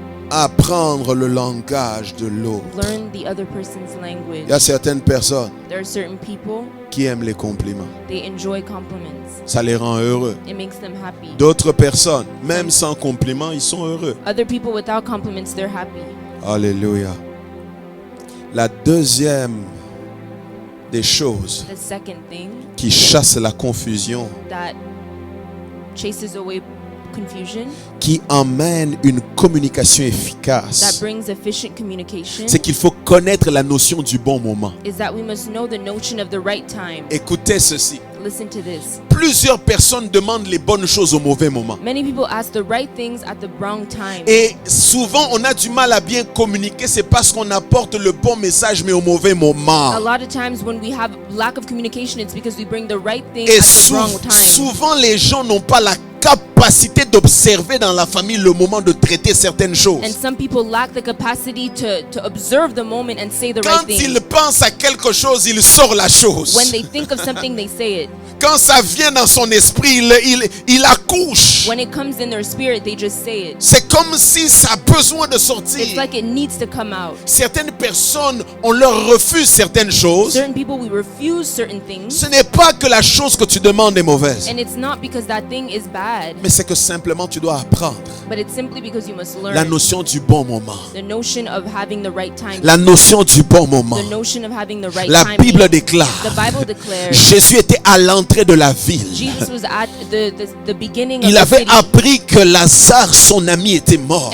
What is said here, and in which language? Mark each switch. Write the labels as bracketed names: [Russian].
[French] Apprendre le langage de l'autre. [English] Learn the other person's language. [French] Il y a certaines personnes [English] There are certain people, [French] qui aiment les compliments. [English] they enjoy compliments. [French] Ça les rend heureux. [English] It makes them happy. [French] D'autres personnes, même sans compliments, ils sont heureux. [English] Other people without compliments, they're happy. [French] Alléluia. La deuxième des choses [English] The second thing [French] qui chasse la confusion, [English] that chases away confusion, [French] qui emmène une communication [English] that [French] efficace, [English] brings efficient communication, [French] c'est qu'il faut connaître la notion du bon moment. [English] is that we must know the notion of the right time. [French] Écoutez ceci. [English] Listen to this. [French] Plusieurs personnes demandent les bonnes choses au mauvais moment. [English] Many people ask the right things at the wrong time. [French] Et souvent, on a du mal à bien communiquer. C'est parce qu'on apporte le bon message, mais au mauvais [English] A [French] moment. [English] lot of times when we have lack of communication, it's because we bring the right thing [French] Et [English] at the wrong time. [French] souvent, les gens n'ont pas la capacité d'observer dans la famille le moment de traiter certaines choses. [English] And some people lack the capacity to observe the moment and say the [French] Quand [English] right thing. [French] ils pensent à quelque chose, ils sortent la chose. [English] When they think of something, they say it. [French] Quand ça vient dans son esprit, il accouche. [English] When it comes in their spirit, they just say it. [French] C'est comme si ça a besoin de [English] It's [French] sortir. [English] like it needs to come out. [French] Certaines personnes, on leur refuse certaines choses. [English] Certain people, we refuse certain things. [French] Ce n'est pas que la chose que tu demandes est mauvaise, [English] And it's not because that thing is bad, [French] mais c'est que simplement tu dois apprendre [English] but it's simply because you must [French] la [English] learn [French] notion du bon moment. [English] the notion of having the right time. [French] La notion du bon moment. [English] The notion of having the right [French] La [English] timing. [French] Bible déclare, [English] The Bible declares [French] Jésus était à l'entrée de la ville. [English] Jesus was at the beginning of [French] Il [English] the [French] avait [English] city, [French] appris que Lazare, son ami, était mort.